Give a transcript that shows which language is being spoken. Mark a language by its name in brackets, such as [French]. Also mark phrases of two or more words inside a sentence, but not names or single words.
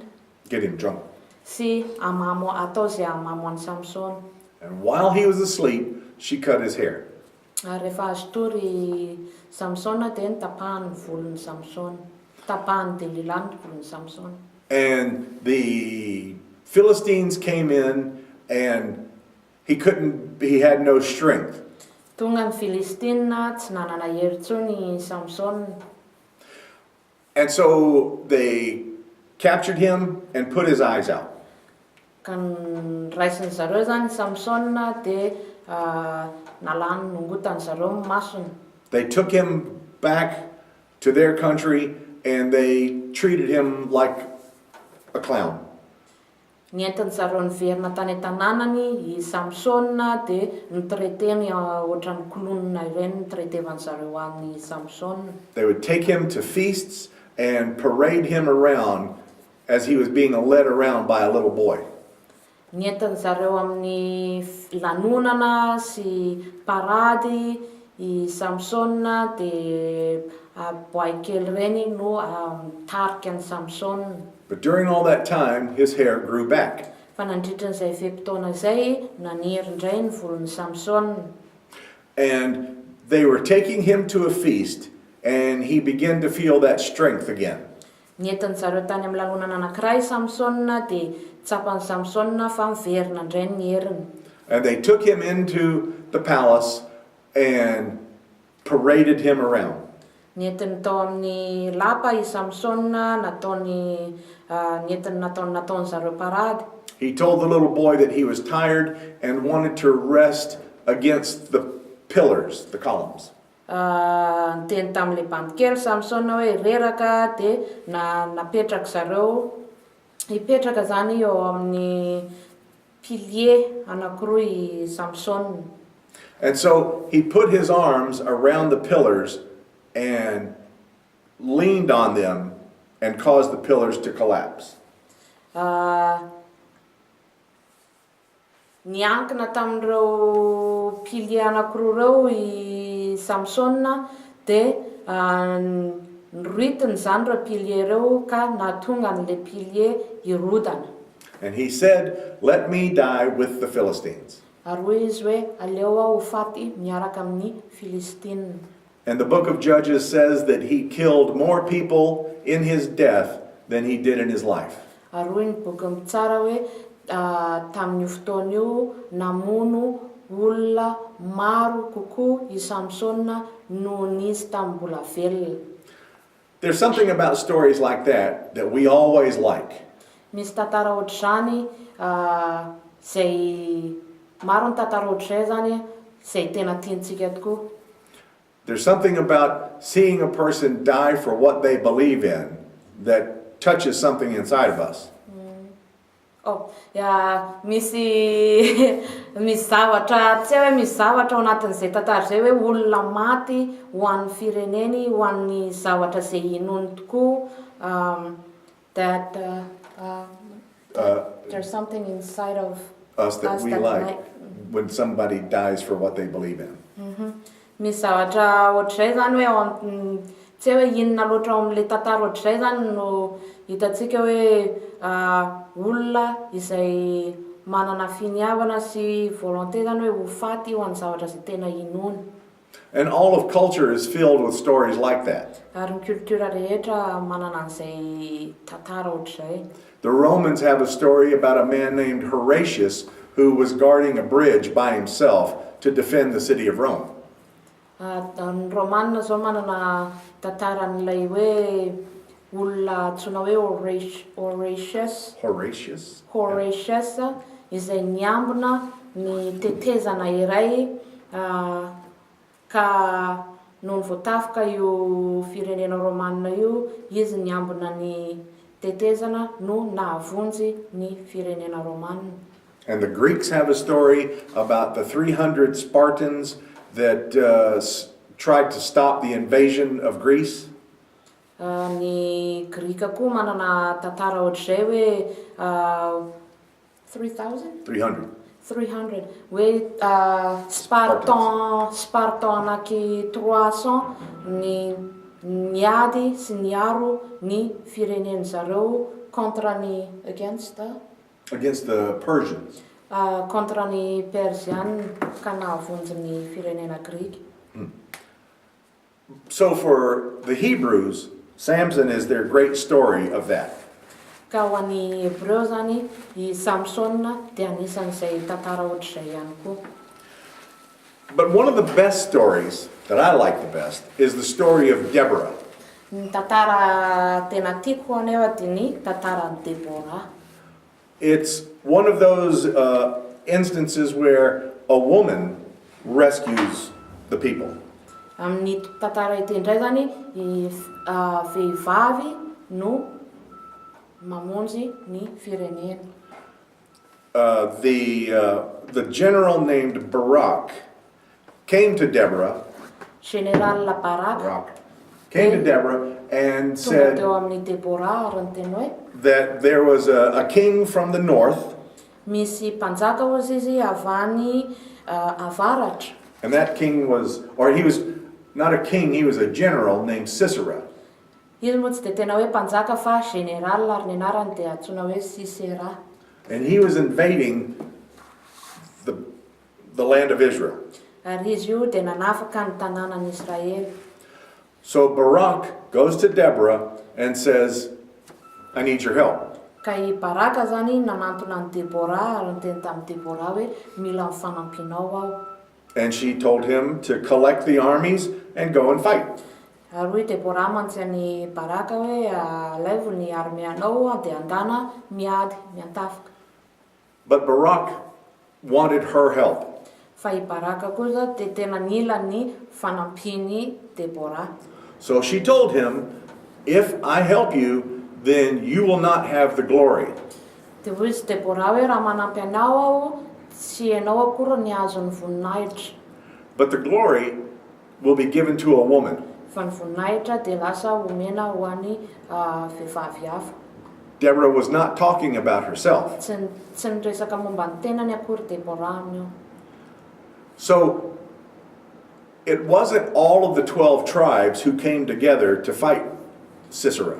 [English] get him drunk. [Malagasy] Sy atao zay amamo an'i Samson. [English] And while he was asleep, she cut his hair. [Malagasy] Rehefa azo tory Samsona dia tapahany volon'ny Samson. Tapahany Delila ny volon'ny Samson. [English] And the Philistines came in and he had no strength. [Malagasy] Tonga ny Filistina tsy nanana hery intsony Samson. [English] And so they captured him and put his eyes out. [Malagasy] Kan raisin zareo zany Samsona dia nalany nongotany zareo masony. [English] They took him back to their country and they treated him like a clown. [Malagasy] Nientiny zareo niverina tany an-tanànany i Samsona dia nitreteny ohatran'ny kolonina ireny nitretevany zareo an'i Samson. [English] They would take him to feasts and parade him around as he was being led around by a little boy. [Malagasy] Nientiny zareo amin'ny lanonana sy parady i Samsona dia boay kely reny no mitarika an'i Samson. [English] But during all that time, his hair grew back. [Malagasy] Fa nandritran'izay feim-potoana izay naniry indray ny volon'ny Samson. [English] And they were taking him to a feast and he began to feel that strength again. [Malagasy] Nientiny zareo tany amin'ny lanonana anankiray Samsona dia tsapan'i Samsona fa miverina indray ny heriny. [English] And they took him into the palace and paraded him around. [Malagasy] Nientiny tao amin'ny lapa i Samsona nataony zareo parady. [English] He told the little boy that he was tired and wanted to rest against the pillars, the columns. [Malagasy] Niteny tamin'ilay bandikely Samson hoe reraka dia napetraka zareo hipetraka zany eo amin'ny pilier anankiroa i Samson. [English] And so he put his arms around the pillars and leaned on them and caused the pillars to collapse. [Malagasy] Niankina tamin'ireo pilier anankiroa reo i Samson dia niritiny zany reo pilier reo ka nahatonga an'ilay pilier hirodana. [English] And he said, "Let me die with the Philistines." [Malagasy] Ary hoe izy hoe aleo aho ho faty miaraka amin'ny Filistina. [English] And the book of Judges says that he killed more people in his death than he did in his life. [Malagasy] Ary hoe ny boky mitsara hoe tamin'io fotoana io namono olona maro kokoa i Samson noho n'izy tamin'ny mbola velona. [English] There's something about stories like that we always like. [Malagasy] Misy tantara ohatr'izany zay maro ny tantara ohatr'izay zany zay tena tiantsika tokoa. [English] There's something about seeing a person die for what they believe in that touches something inside of us. [Malagasy] Misy zavatra tsy hoe misy zavatra ao anatin'izay tantara zay hoe olona maty ho an'ny fireneny ho an'ny zavatra zay inony tokoa [English] that there's something inside of Us that we like when somebody dies for what they believe in. [Malagasy] Misy zavatra ohatr'izay zany hoe tsy hoe inona loatra ao amin'ilay tantara ohatr'izay zany no hitantsika hoe olona izay manana finiavana sy volonté zany hoe ho faty ho an'ny zavatra zay tena inony. [English] And all of culture is filled with stories like that. [Malagasy] Ary ny kultura rehetra manana an'izay tantara ohatr'izay. [English] The Romans have a story about a man named Horatius who was guarding a bridge by himself to defend the city of Rome. [Malagasy] Ny Romanina zao manana tantara n'ilay hoe olona antsoina hoe Horatius izay niambina ny tetezana iray ka noho ny voatafoka io firenena Romanina io izy niambina ny tetezana no nahavonjy ny firenena Romanina. [English] And the Greeks have a story about the 300 Spartans that tried to stop the invasion of Greece. [Malagasy] Ny Grika koa manana tantara ohatr'izay hoe 300 hoe Spartan anaky 300 ny niady sy niaro ny fireneny zareo contre ny against [English] the Persians. [Malagasy] Contre ny Persian ka nahavonjy ny firenena Grika. [English] So for the Hebrews, Samson is their great story of that. [Malagasy] Ka ho an'ny Hebreo zany i Samson dia anisan'izay tantara ohatr'izay ihany koa. [English] But one of the best stories that I like the best is the story of Deborah. [Malagasy] Ny tantara tena tiako anefa dia ny tantaran'i Deborah. [English] It's one of those instances where a woman rescues the people. [Malagasy] Amin'ny tantara ity indray zany vehivavy no mamonjy ny firenena. [English] The general named Barak came to Deborah. General Barak Came to Deborah and said that there was a king from the north. [Malagasy] Misy mpanjaka ozy izy avy avaratra. [English] And that king was, or he was not a king, he was a general named Sisera. [Malagasy] Izy moa tsy dia tena hoe mpanjaka fa general ary ny anarany dia antsoina hoe Sisera. [English] And he was invading the land of Israel. [Malagasy] Ary izy io dia nanafaka ny tanànan'i Israel. [English] So Barak goes to Deborah and says, "I need your help." [Malagasy] Ka i Baraka zany nanantona ny Deborah ary niteny tamin'ny Deborah hoe mila mifanampianao aho. [English] And she told him to collect the armies and go and fight. [Malagasy] Ary hoe Deborah mantsy ny Baraka hoe alaivo ny armeanao dia andana miady miantafoka. [English] But Barak wanted her help. [Malagasy] Fa i Baraka kosa dia tena nila ny fanampiny Debora. [English] So she told him, if I help you, then you will not have the glory. [Malagasy] Dia hoy izy Debora hoe raha manampy anao aho, tsy ianao akora ny azon'ny voninahitra. [English] But the glory will be given to a woman. [Malagasy] Fa ny voninahitra dia lasa homena ho an'ny vehivavy hafa. [English] Deborah was not talking about herself. [Malagasy] Tsy niresaka momba ny tenany akory Debora amin'io. [English] So it wasn't all of the 12 tribes who came together to fight Sisera.